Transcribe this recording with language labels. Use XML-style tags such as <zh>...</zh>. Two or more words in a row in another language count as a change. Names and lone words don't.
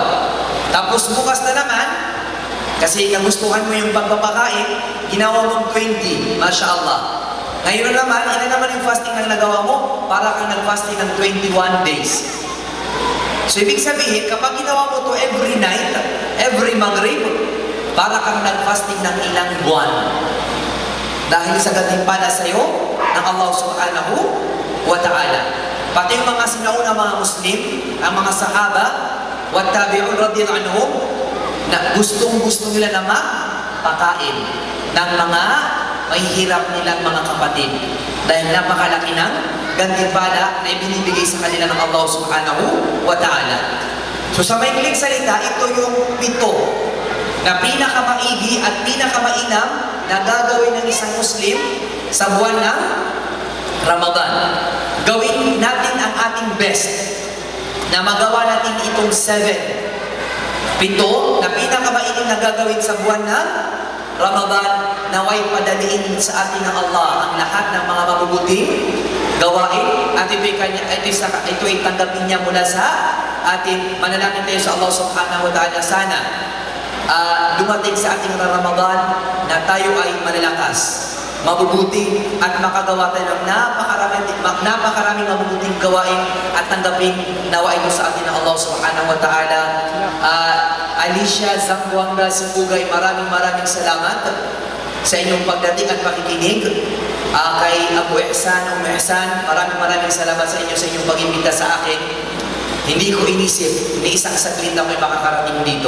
<tl>Tapos bukas na naman, kasi nagustuhan mo yung pagpapakain, ginawa mong 20,</tl> <ar>ما شاء الله.</ar> <tl>Ngayon naman, ilan naman yung fasting na nagawa mo? Para kang nag-fasting ng 21 days. So, ibig sabihin, kapag ginawa mo to</tl> <en>every night, every Maghrib,</en> <tl>para kang nag-fasting ng ilang buwan. Dahil sa gantimpala sa iyo ng Allah</tl> <ar>سبحانه وتعالى.</ar> <tl>Pati yung mga sinauna mga Muslim, ang mga sahaba,</tl> <ar>والتابعون رضي الله عنهم,</ar> <tl>na gustong-gusto nila na mapakain ng mga may hirap nilang mga kapatid. Dahil napakalaki ng gantimpala na ibinibigay sa kanila ng Allah</tl> <ar>سبحانه وتعالى.</ar> <tl>So sa maikling salita, ito yung 7 na pinakamaigi at pinakamainam na gagawin ng isang Muslim sa buwan ng Ramadan. Gawin natin ang ating best na magawa natin itong 7 na pinakamainam na gagawin sa buwan ng Ramadan, naway padaliin sa atin ng Allah ang lahat ng mga mabubuting gawain at ito ay tanggapin niya mula sa atin. Manalangin tayo sa Allah</tl> <ar>سبحانه وتعالى,</ar> <tl>sana dumating sa ating Ramadan na tayo ay malalakas, mabubuti at makagawa tayo ng napakaraming mabubuting gawain at tanggapin nawa ito sa atin ng Allah</tl> <ar>سبحانه وتعالى.</ar> <tl>Alicia Zamboanga Simbugay, maraming salamat sa inyong pagdating at pakikinig. Kay Abu Ihsan, Ihsan, maraming salamat sa inyong pag-imbita sa akin. Hindi ko inisip, ni isang saglit ako ay makakarating dito.</tl>